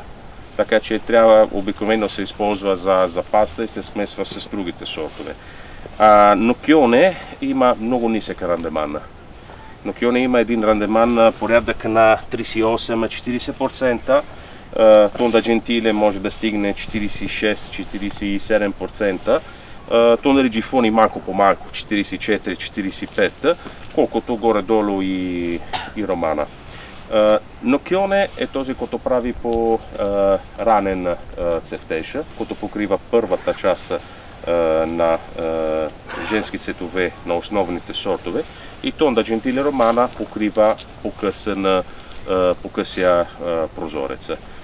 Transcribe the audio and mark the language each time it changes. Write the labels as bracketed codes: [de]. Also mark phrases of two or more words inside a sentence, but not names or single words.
[bg] Така че трябва обикновено се използва за паста и се смесва с другите сортове. Nocchione има много нисък рандеман. Nocchione има един рандеман порядък на 38-40%. Tonda Gentile може да стигне 46-47%. Tonda di Gifoni малко по-малко, 44-45%, колкото горе-долу и Романа. Nocchione е този, който прави по ранен цъфтеж, който покрива първата част на женски цветове на основните сортове, и Tonda Gentile Romana покрива по-късия прозорец.